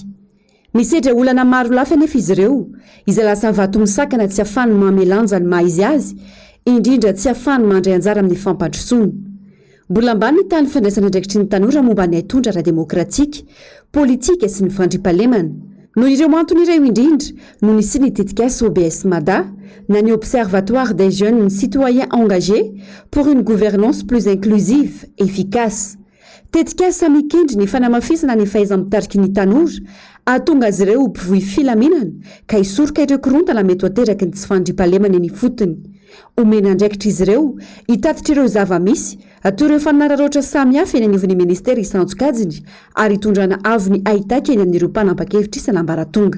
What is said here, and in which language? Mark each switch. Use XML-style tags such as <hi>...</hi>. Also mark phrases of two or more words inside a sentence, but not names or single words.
<mg>Misedra olana maro lafa anefa izy ireo izay lasa vato misakana tsy ahafahany mamelanja ny maha-izy azy indrindra tsy ahafahany mandray anjara amin'ny fampandrosoana. Mbola ambany ny tany fandraisana andraikitry ny tanora momba ny haitondra ara-demokratika, politika sy ny fandriampahalemana. Noho ireo antony ireo indrindra no nisy ny tetikasa OBS Mada na ny Observatoire des jeunes citoyens engagés pour une gouvernance plus inclusive, efficace. Tetikasa mikendry ny fanamafisana ny fahaiza-mitariky ny tanora ahatonga azy ireo mpivohy filaminana ka hisoroka ireo korontana mety ho ateraky ny tsy fandriampahalemana ny fotony. Omena andraikitra izy ireo hitatitra ireo zava-misy atao ireo fanararoatra samihafa eny anivon'ny ministera isanjokajiny ary hitondrana avy ny ahitaka eny amin'ireo mpanapa-kevitra isan'ambaratonga.</mg>